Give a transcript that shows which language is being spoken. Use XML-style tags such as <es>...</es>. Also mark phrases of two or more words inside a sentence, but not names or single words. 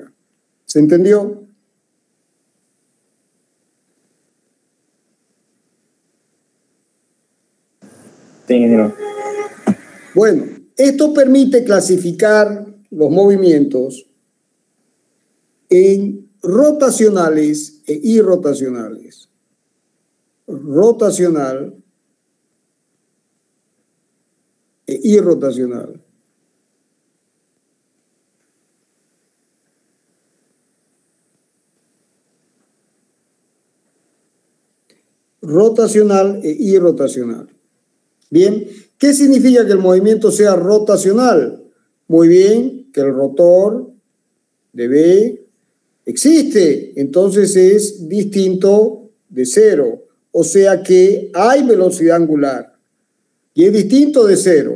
<es>¿Se entendió? Sí, ingeniero. Bueno, esto permite clasificar los movimientos en rotacionales e irrotacionales. Rotacional e irrotacional. Rotacional e irrotacional. Bien, ¿qué significa que el movimiento sea rotacional? Muy bien, que el rotor de B existe, entonces es distinto de cero. O sea que hay velocidad angular y es distinto de cero.</es>